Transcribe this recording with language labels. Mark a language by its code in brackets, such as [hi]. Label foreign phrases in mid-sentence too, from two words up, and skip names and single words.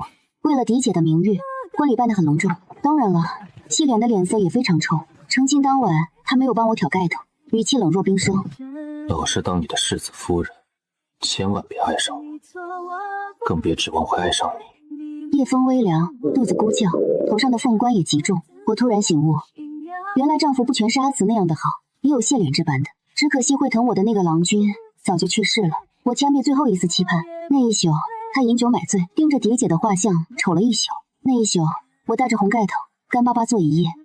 [zh] 為了嫡姐的名譽，婚禮辦得很隆重。當然了，謝臉的臉色也非常臭。成親當晚，他沒有幫我挑蓋頭，語氣冷若冰霜。老實當你的世子夫人，千萬別愛上我，更別指望會愛上你。夜風微涼，肚子咕叫，頭上的鳳冠也極重。我突然醒悟，原來丈夫不全是阿慈那樣的好，也有謝臉這般的。只可惜會疼我的那個郎君早就去世了。我掐滅最後一絲期盼。那一宿，他飲酒買醉，盯着嫡姐的畫像瞅了一宿。那一宿，我戴着紅蓋頭，乾巴巴坐一夜。